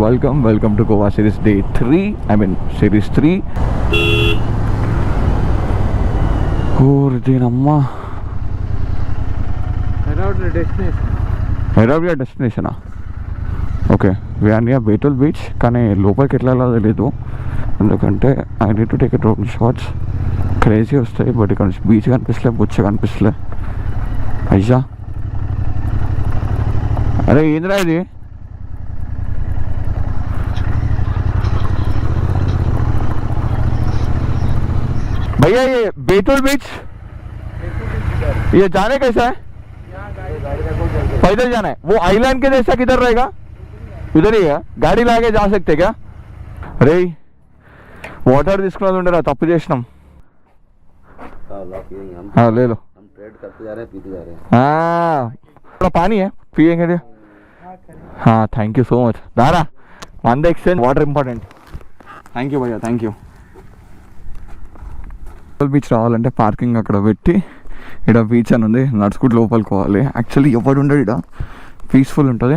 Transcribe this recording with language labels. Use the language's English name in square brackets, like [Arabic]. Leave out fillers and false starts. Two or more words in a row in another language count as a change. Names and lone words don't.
[English] Welcome to Goa series day 3. Series 3. [Telugu] దీనమ్మా హైదరాబాద్ డెస్టినేషనా? [English] Okay we're near Betul beach. [Telugu] కానీ లోపలికి ఎట్లా తెలియదు ఎందుకంటే [English] I need to take a drone shots. [Telugu] క్రేజీ వస్తాయి. బట్ ఇక్కడ నుంచి బీచ్ కనిపిస్తలే, బుచ్చ కనిపిస్తలే. అయ్యా అరే ఏంద్రా ఇది? [Hindi] भैया ये बेतुल बीच ये जाने कैसा है? पैदल जाना है. वो आइलैंड के जैसा किधर रहेगा? इधर ही है. गाड़ी लाके जा सकते क्या? अरे [Telugu] వాటర్ తీసుకున్నది ఉండరా, తప్పు చేసినాం. [Hindi] ले लो. हम ट्रेड करते जा रहे हैं, पीते जा रहे हैं. थोड़ा पानी है पिएंगे. हाँ [English] thank you so much. दारा वन द एक्सचेंज वाटर इंपॉर्टेंट. Thank you భయ్యా, thank you. [Telugu] బీచ్ రావాలంటే పార్కింగ్ అక్కడ పెట్టి ఇక్కడ బీచ్ అని ఉంది, నడుచుకుంటూ లోపలికి పోవాలి. యాక్చువల్లీ ఎవడు ఉండడు ఇక్కడ, పీస్ఫుల్ ఉంటుంది.